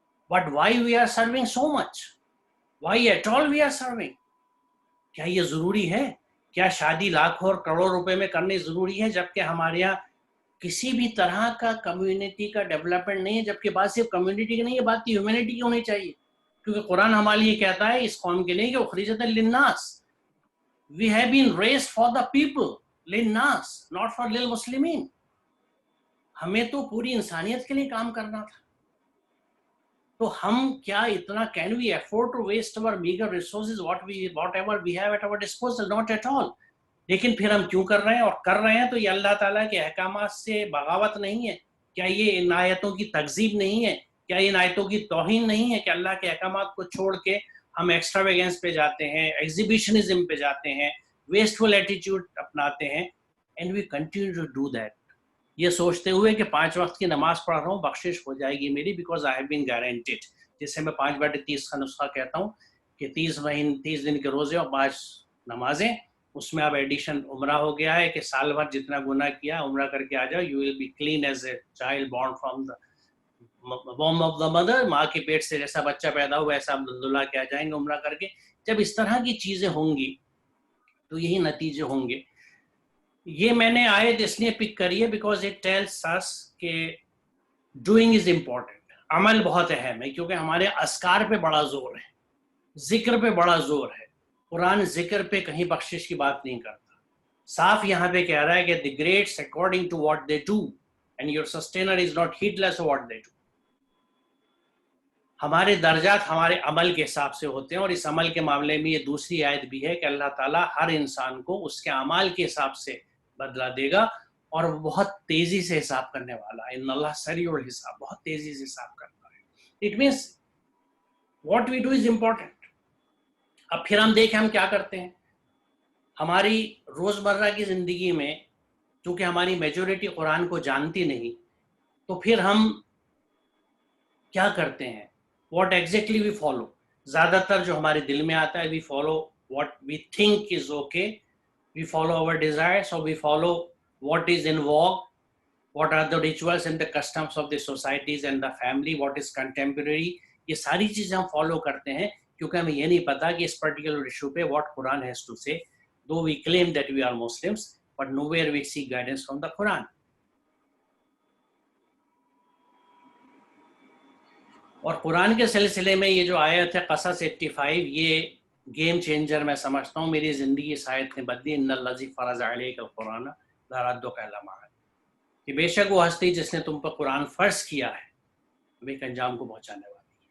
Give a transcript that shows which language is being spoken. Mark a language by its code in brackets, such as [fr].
[en] but why we are serving [ur] so much? Y at all we are serving? کیا یہ ضروری ہے؟ کیا شادی لاکھوں اور کروڑوں روپے میں کرنی ضروری ہے جبکہ ہمارے یہاں کسی بھی طرح کا کمیونٹی کا ڈیولپمنٹ نہیں ہے؟ جبکہ بات صرف کمیونٹی کی نہیں ہے, بات ہیومینٹی کی ہونی چاہیے. کیونکہ قرآن ہمارے لیے کہتا ہے اس قوم کے لیے کہ [ar] اخرجت للناس. [en] We have been raised for the people, للناس, not for للمسلمین. [ur] ہمیں تو پوری انسانیت کے لیے کام کرنا تھا. تو ہم کیا اتنا [en] can we afford to waste our meager resources, whatever we have at our disposal? Not at all. [ur] لیکن پھر ہم کیوں کر رہے ہیں, اور کر رہے ہیں تو یہ اللہ تعالیٰ کے احکامات سے بغاوت نہیں ہے؟ کیا یہ ان آیتوں کی تکذیب نہیں ہے؟ کیا ان آیتوں کی توہین نہیں ہے کہ اللہ کے احکامات کو چھوڑ کے ہم ایکسٹراویگنس پہ جاتے ہیں, ایگزیبیشنزم پہ جاتے ہیں, ویسٹفل ایٹیٹیوڈ اپناتے ہیں, [en] and we continue to do that, [ur] یہ سوچتے ہوئے کہ 5 وقت کی نماز پڑھ رہا ہوں, بخشش ہو جائے گی میری, [en] Because I have been guaranteed. [ur] جسے میں 5/30 کا نسخہ کہتا ہوں کہ 30 دن کے روزے اور 5 نمازیں, اس میں اب ایڈیشن عمرہ ہو گیا ہے کہ سال بھر جتنا گناہ کیا عمرہ کر کے آ جاؤ, [en] You will be clean as a child born from the womb of the mother. [ur] ماں کے پیٹ سے جیسا بچہ پیدا ہوا ایسا عبداللہ کے آ جائیں گے عمرہ کر کے. جب اس طرح کی چیزیں ہوں گی تو یہی نتیجے ہوں گے. یہ میں نے آیت اس لیے پک کری ہے [en] because it tells us کہ doing is important, [ur] عمل بہت اہم ہے, کیونکہ ہمارے اذکار پہ بڑا زور ہے, ذکر پہ بڑا زور ہے. قرآن ذکر پہ کہیں بخشش کی بات نہیں کرتا, صاف یہاں پہ کہہ رہا ہے کہ [en] the greats according to what they do and your sustainer is not heedless of what they do. [ur] ہمارے درجات ہمارے عمل کے حساب سے ہوتے ہیں, اور اس عمل کے معاملے میں یہ دوسری آیت بھی ہے کہ اللہ تعالیٰ ہر انسان کو اس کے اعمال کے حساب سے بدلہ دے گا, اور وہ بہت تیزی سے حساب کرنے والا ہے. [ar] ان اللہ سریع الحساب, [ur] بہت تیزی سے حساب کرتا ہے. [en] It means what we do is important. [ur] اب پھر ہم دیکھیں ہم کیا کرتے ہیں ہماری روزمرہ کی زندگی میں, چونکہ ہماری میجورٹی قرآن کو جانتی نہیں, تو پھر ہم کیا کرتے ہیں, [en] What exactly we follow. [ur] زیادہ تر جو ہمارے دل میں آتا ہے, [en] We follow what we think is okay, we follow our desires, اور we follow what is in vogue, what are the rituals and the customs of the societies and the family, what is contemporary. [ur] یہ ساری چیزیں ہم فالو کرتے ہیں کیونکہ ہمیں یہ نہیں پتا کہ اس پرٹیکولر ایشو پہ [en] what Quran has to say, though we claim that we are Muslims, but nowhere we seek guidance from the Quran. [ur] اور قرآن کے سلسلے میں یہ جو آیت ہے قصص 85, یہ گیم چینجر میں سمجھتا ہوں. میری زندگی اس آیت نے بدلی. [ar] ان الذی فرض علیک القرآن لردک الی معاد, [ur] کہ بے شک وہ ہستی جس نے تم پر قرآن فرض کیا ہے وہ ایک انجام کو پہنچانے والی ہے.